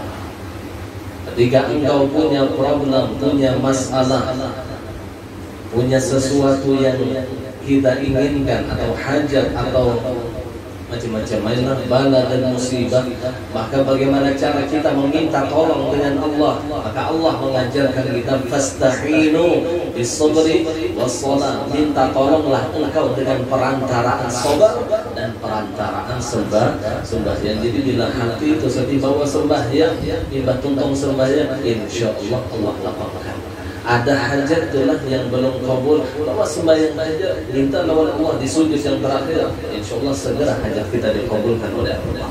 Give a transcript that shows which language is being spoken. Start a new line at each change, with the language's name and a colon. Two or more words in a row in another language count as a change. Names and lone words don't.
Indonesian: Ketika engkau punya problem, punya masalah, punya sesuatu yang kita inginkan atau hajat atau macam-macam bala dan musibah, maka bagaimana cara kita meminta tolong dengan Allah? Maka Allah mengajarkan kita
Arabic: فاستعينوا بالصبر والصلاة.
Indonesian: Minta tolonglah engkau dengan perantaraan sabar dan perantaraan sembahyang. Jadi bila hati itu sedih bahwa sembahyang, ibadah tuntung sembahyang, insyaallah Allah lapangkan. Ada hajat itulah yang belum kabul, bawa sembahyang aja, minta oleh Allah di sujud yang terakhir, insyaallah segera hajat kita dikabulkan oleh Allah.